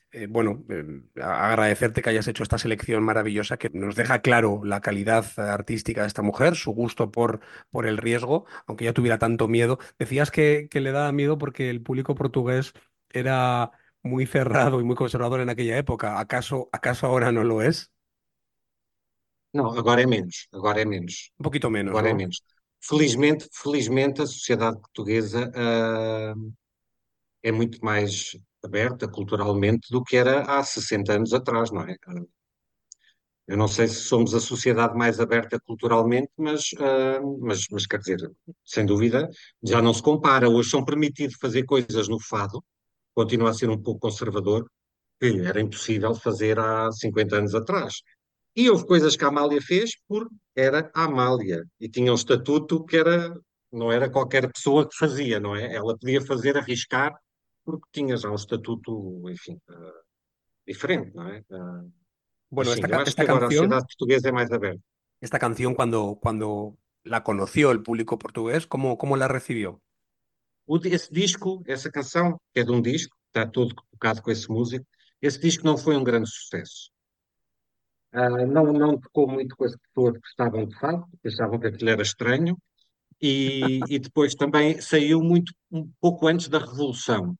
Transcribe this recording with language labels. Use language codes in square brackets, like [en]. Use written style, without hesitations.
[es] Bueno, agradecerte que hayas hecho esta selección maravillosa que nos deja claro la calidad artística de esta mujer, su gusto por el riesgo, aunque ya tuviera tanto miedo. Decías que le daba miedo porque el público portugués era muy cerrado y muy conservador en aquella época. ¿Acaso ahora no lo es? [pt] Não, agora é menos, agora é menos, [es] Un poquito menos, [pt] agora é [es] ¿no? [pt] menos. Felizmente, a sociedade portuguesa, é muito mais aberta culturalmente do que era há 60 anos atrás, não é? Eu não sei se somos a sociedade mais aberta culturalmente, mas quer dizer, sem dúvida, já não se compara. Hoje são permitidos fazer coisas no fado, continua a ser um pouco conservador, que era impossível fazer há 50 anos atrás. E houve coisas que a Amália fez porque era a Amália e tinha um estatuto que era, não era qualquer pessoa que fazia, não é? Ela podia fazer, arriscar, porque tinha já um estatuto, enfim, diferente, não é? [es] Bueno, [pt] Mas sim, eu acho que agora a sociedade portuguesa é mais aberta. [es] esta canción cuando la conoció el público portugués, ¿cómo la recibió? [pt] Esse disco, essa canção, que é de um disco, está todo tocado com esse músico, esse disco não foi um grande sucesso. Não tocou muito com as pessoas que estavam de fato, pensavam que aquilo era estranho, e depois também saiu muito um pouco antes da Revolução.